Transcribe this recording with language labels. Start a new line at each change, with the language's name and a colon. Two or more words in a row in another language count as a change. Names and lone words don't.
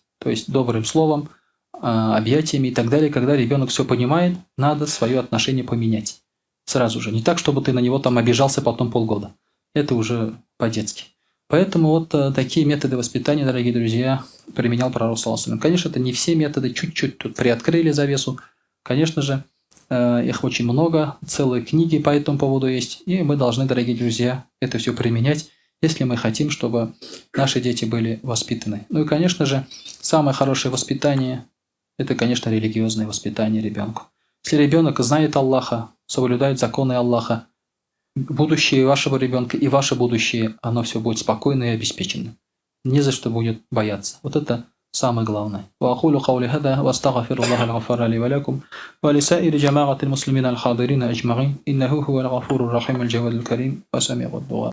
Russian: То есть добрым словом, объятиями и так далее. Когда ребенок все понимает, надо свое отношение поменять. Сразу же. Не так, чтобы ты на него там обижался потом полгода. Это уже по-детски. Поэтому вот такие методы воспитания, дорогие друзья, применял пророк
Arabic: صلى الله عليه وسلم.
Russian: Конечно, это не все методы, чуть-чуть тут приоткрыли завесу. Конечно же, их очень много, целые книги по этому поводу есть, и мы должны, дорогие друзья, это все применять, если мы хотим, чтобы наши дети были воспитаны. Ну и, конечно же, самое хорошее воспитание – это, конечно, религиозное воспитание ребенку. Если ребенок знает Аллаха, соблюдает законы Аллаха, будущее вашего ребенка и ваше будущее, оно все будет спокойно и обеспечено. Не за что будет бояться. Вот это самое главное.
Arabic: وأقول قولي هذا وأستغفر الله الغفار لي ولكم ولسائر جماعة المسلمين الحاضرين أجمعين إنه هو الغفور الرحيم الجواد الكريم وسميع الدعاء.